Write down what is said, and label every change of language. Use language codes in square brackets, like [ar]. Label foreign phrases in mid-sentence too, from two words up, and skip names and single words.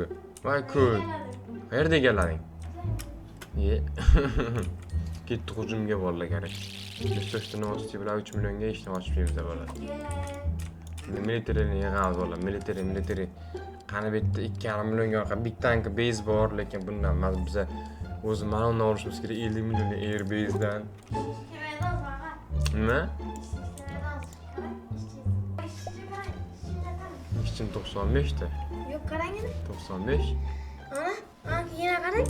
[uz] Voy ko'p. Qayerda egallading? Ketdi hujumga bolalar kerak. Resursni ochib bilan 3 millionga ishni ochmaymiz bolalar. Militaryni yig'amiz bolalar. Military. Qani bitta 2,5 millionga [en] big tank base [uz] bor, lekin bundan emas. Biza o'zi mana undan olishimiz kerak 50 million [en] air base [uz] dan. Nima? Ishchim 95 ta. Yo'q, qarang endi. 95. Mana yana qarang.